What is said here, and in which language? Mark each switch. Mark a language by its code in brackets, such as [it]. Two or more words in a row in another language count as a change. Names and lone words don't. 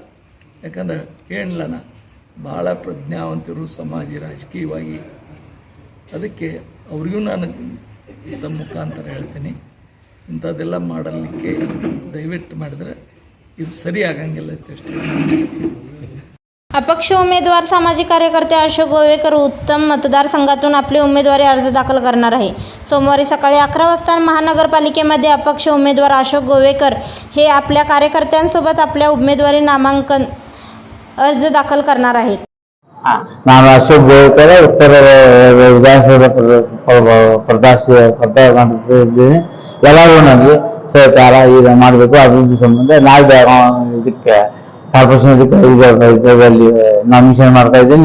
[kn] ಯಾಕಂದ್ರೆ ಹೇಳಿಲ್ಲ ನಾ, ಭಾಳ ಪ್ರಜ್ಞಾವಂತರು ಸಮಾಜ ರಾಜಕೀಯವಾಗಿ. ಅದಕ್ಕೆ ಅವ್ರಿಗೂ ನಾನು ತಮ್ಮ ಮುಖಾಂತರ ಹೇಳ್ತೀನಿ, ಇಂಥದ್ದೆಲ್ಲ ಮಾಡಲಿಕ್ಕೆ ದಯವಿಟ್ಟು ಮಾಡಿದರೆ ಇದು ಸರಿ ಆಗಂಗಿಲ್ಲ ಅಷ್ಟೇ. [mr] अपक्ष उमेदवार सामाजिक कार्यकर्ते अशोक गोवेकर उत्तम मतदारसंघातून आपले उमेदवारी अर्ज दाखल करणार आहे. सोमवारी सकाळी 11 वाजता महानगरपालिकेमध्ये अपक्ष उमेदवार अशोक गोवेकर हे आपल्या कार्यकर्त्यांसोबत आपल्या उमेदवारी नामांकन अर्ज दाखल करणार आहेत. [kn] ನಾನು ಅಶೋಕ್ ಗೋವೇಕರ್ ಉತ್ತರ ವಿಧಾನಸಭಾ ಪ್ರದೇಶಿದ್ದೀನಿ. ಎಲ್ಲರೂ ನನಗೆ ಸಹಕಾರ ಈಗ ಮಾಡಬೇಕು, ಅಭಿವೃದ್ಧಿ ಸಂಬಂಧ ನಾಳೆ ಇದಕ್ಕೆ ಕಾರ್ಪೊರೇಷನ್ ಇದರಲ್ಲಿ ನಾಮಿನೇಷನ್ ಮಾಡ್ತಾ ಇದ್ದೀನಿ.